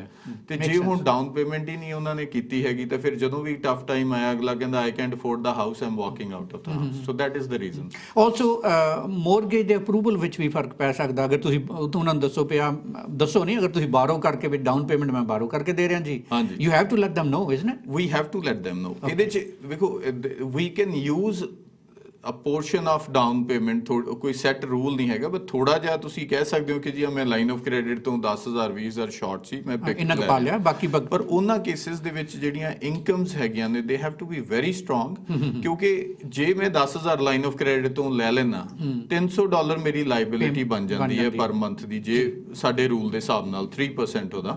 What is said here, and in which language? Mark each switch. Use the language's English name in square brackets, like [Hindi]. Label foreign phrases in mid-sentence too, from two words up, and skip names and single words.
[Punjabi] ਤੇ ਜੇ ਹੁਣ [English] down payment [Punjabi] ਹੀ ਨਹੀਂ ਉਹਨਾਂ ਨੇ ਕੀਤੀ ਹੈਗੀ ਤਾਂ ਫਿਰ ਜਦੋਂ ਵੀ [English] tough time [Punjabi] ਆਇਆ, ਅਗਲਾ ਕਹਿੰਦਾ [English] I can't afford the house, I am walking out of the house. So that is the reason. also mortgage [Punjabi] ਦੇ ਅਪਰੂਵਲ ਵਿੱਚ ਵੀ ਫਰਕ ਪੈ ਸਕਦਾ। ਅਗਰ ਤੁਸੀਂ ਉਹਨਾਂ ਨੂੰ ਦੱਸੋ ਨਹੀਂ, ਅਗਰ ਤੁਸੀਂ ਬਾਰੋ ਕਰਕੇ ਵੀ [English] down payment [Punjabi] ਮੈਂ ਬਾਰੋ ਕਰਕੇ ਦੇ ਰਿਹਾ ਜੀ, [English] you have to let them know, isn't it? We have to let them know. [Punjabi] ਇਹਦੇ ਚ ਵੇਖੋ, [English] we can use a portion of down payment, [Punjabi] ਕੋਈ [English] set rule [Punjabi] ਨਹੀਂ ਹੈਗਾ, ਬਟ ਥੋੜਾ ਜਿਹਾ ਤੁਸੀਂ ਕਹਿ ਸਕਦੇ ਹੋ ਕਿ ਜੀ ਮੈਂ [English] line of credit [Punjabi] ਤੋਂ 10,000 20,000 ਸ਼ਾਰਟ ਸੀ, ਮੈਂ ਪਿਕ ਪਾ ਲਿਆ ਬਾਕੀ। ਪਰ ਉਹਨਾਂ ਕੇਸਿਸ ਦੇ ਵਿੱਚ ਜਿਹੜੀਆਂ ਇਨਕਮਸ ਹੈਗੀਆਂ ਨੇ, [English] they have to be very strong, [Punjabi] ਕਿਉਂਕਿ ਜੇ ਮੈਂ 10,000 [English] line of credit [Punjabi] ਤੋਂ ਲੈ ਲੈਣਾ, $300 ਮੇਰੀ ਲਾਇਬਿਲਿਟੀ ਬਣ ਜਾਂਦੀ ਹੈ [English] per month [Punjabi] ਦੀ, ਜੇ ਸਾਡੇ ਰੂਲ ਦੇ ਹਿਸਾਬ ਨਾਲ 3% ਉਹਦਾ।